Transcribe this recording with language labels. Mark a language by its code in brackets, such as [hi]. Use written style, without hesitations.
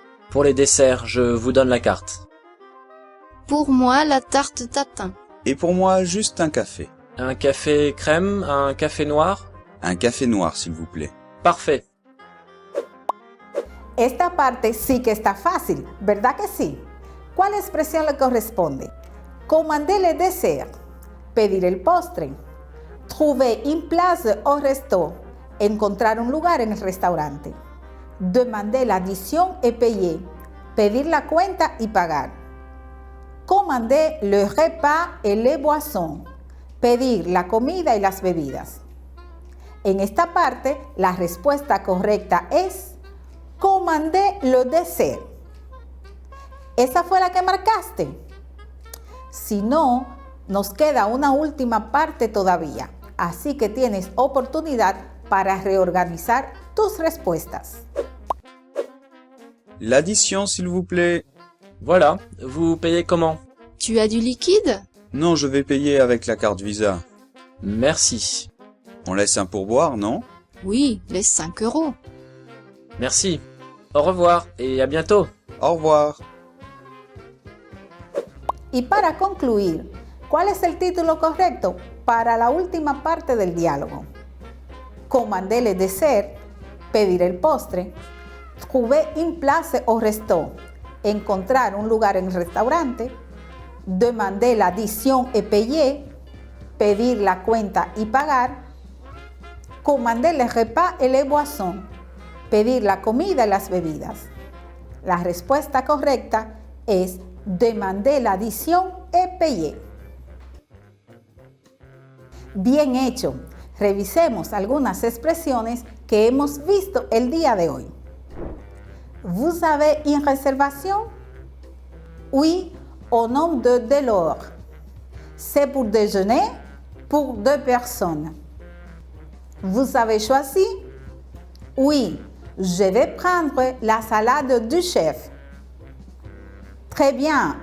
[fr] Pour les desserts, je vous donne la carte. Pour moi, la tarte tatin. Et pour moi, juste un café. Un café crème, un café noir? Un café noir, s'il vous plaît. Parfait. [es] Esta parte sí que está fácil, ¿verdad que sí? ¿Cuál expresión le corresponde? [fr] Commander le dessert, [es] pedir el postre. [fr] Trouver une place au resto, [es] encontrar un lugar en el restaurante. [fr] Demander l'addition et payer, [es] pedir la cuenta y pagar. [fr] Commander le repas et les boissons, [es] pedir la comida y las bebidas. En esta parte, la respuesta correcta es [fr] commander le dessert. [es] ¿Esa fue la que marcaste? Si no, nos queda una última parte todavía, así que tienes oportunidad para reorganizar tus respuestas. [fr] L'addition, s'il vous plaît. Voilà. Vous payez comment? Tu as du liquide? Non, je vais payer avec la carte Visa. Merci. On laisse un pourboire, non? Oui, les 5 €. Merci. Au revoir et à bientôt. Au revoir. [es] Y para concluir, ¿cuál es el título correcto para la última parte del diálogo? [fr] Commander le dessert, [es] pedir el postre. [fr] Trouver une place au resto, [es] encontrar un lugar en el restaurante. [fr] Demander l'addition et payer, [es] pedir la cuenta y pagar. [fr] Commander les repas et les boissons, [es] pedir la comida y las bebidas. La respuesta correcta es [fr] demander l'addition et payer. [es] Bien hecho. Revisemos algunas expresiones que hemos visto el día de hoy. [fr] Vous avez une réservation? Oui, au nom de Delors. C'est pour déjeuner pour 2 personnes. Vous avez choisi? Oui, je vais prendre la salade du chef. Très bien.